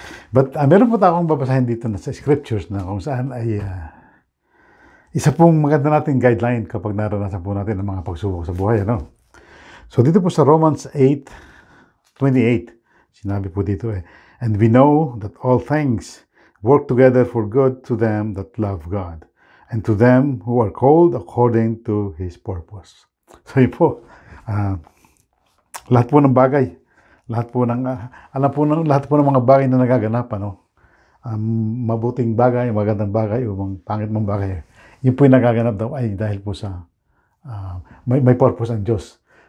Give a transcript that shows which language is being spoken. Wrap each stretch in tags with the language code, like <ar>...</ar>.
<tl>But meron po akong babasahin dito na sa scriptures na kung saan ay isa pong maganda nating guideline kapag naranasan po natin ang mga pagsubok sa buhay. Ano?</tl> <en>So</en> <tl>dito po sa Romans 8:28, sinabi po dito</tl> <en>and we know that all things work together for good to them that love God and to them who are called according to His purpose.</en> <tl>So yun po, lahat po ng bagay, lahat po ng mga bagay na nagaganap, mabuting bagay, magandang bagay, o pangit mong bagay, yun po yung nagaganap daw ay dahil po sa may purpose ang Diyos.</tl>